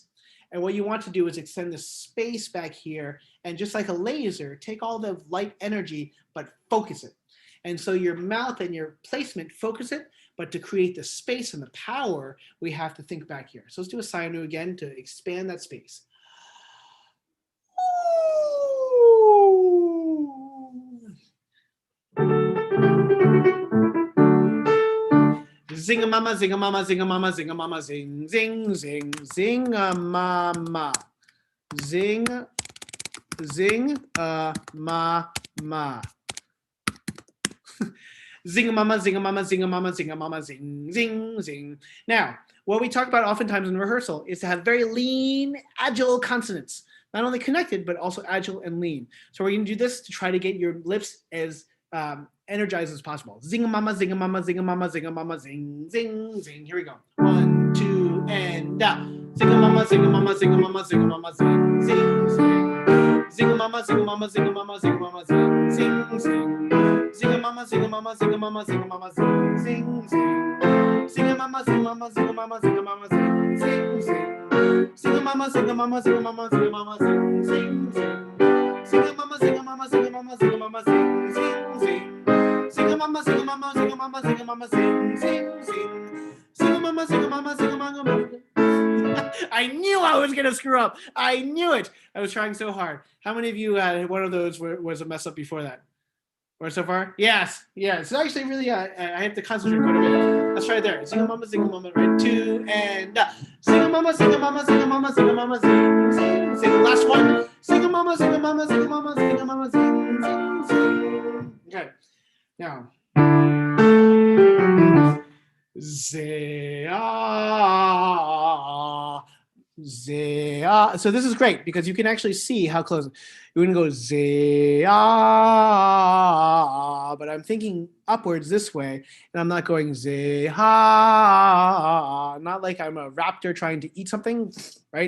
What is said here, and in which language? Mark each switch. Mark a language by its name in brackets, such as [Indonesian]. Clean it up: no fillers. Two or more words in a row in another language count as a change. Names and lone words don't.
[English] And what you want to do is extend the space back here and just like a laser, take all the light energy, but focus it. And so your mouth and your placement focus it, but to create the space and the power, we have to think back here. So let's do a sigh nu again to expand that space. Zing-a-mama, zing-a-mama, zing-a-mama, zing-a-mama, zing, zing, zing, zing-a-mama. Zing, zing-a-ma-ma. Zing-a-mama, zing-a-mama, zing-a-mama, zing-a-mama, zing, zing, zing. Now, what we talk about oftentimes in rehearsal is to have very lean, agile consonants. Not only connected, but also agile and lean. So we're going to do this to try to get your lips as energized as possible. Zing-a-mama, zing-a-mama, zing-a-mama, zing-a-mama, zing, zing, zing. Here we go. 1, 2, and down. Zing-a-mama, zing-a-mama, zing-a-mama, zing-a-mama, zing, zing, zing. Zing-a-mama, zing-a-mama, zing-a-mama, zing-a-mama, zing, zing, zing. Zing-a-mama, zing-a-mama, zing-a-mama, zing-a-mama, zing, zing, zing. Zing-a-mama, zing-a-mama, zing-a-mama, zing-a-mama, zing, zing, zing. Zing-a-mama, zing-a-mama, zing-a-mama, zing-a-mama, zing, zing, zing. Zing-a-mama, zing-a-mama, zing-a-mama, zing-a-mama, zing, zing, zing. Zing-a-mama, zing-a-mama, zing-a-mama, zing-a-mama, zing, zing, zing. Zing-a-mama, zing-a-mama, zing-a-mama. I knew I was gonna screw up. I knew it. I was trying so hard. How many of you had one of those was a mess up before that? Or so far? Yes. Yeah. It's actually really, I have to concentrate quite a bit. Let's try it there. Zing-a-mama, right? 2 and Zing-a-mama, zing-a-mama, zing-a-mama, zing-a-mama, zing, zing, zing. Last one. Zing-a-mama, zing-a-mama, zing-a-mama, zing-a-mama, zing, zing, zing. Okay. Now. Zea. ze-ah. So this is great because you can actually see how close. You wouldn't go ze-ah, but I'm thinking upwards this way, and I'm not going ze-ah, not like I'm a raptor trying to eat something, right?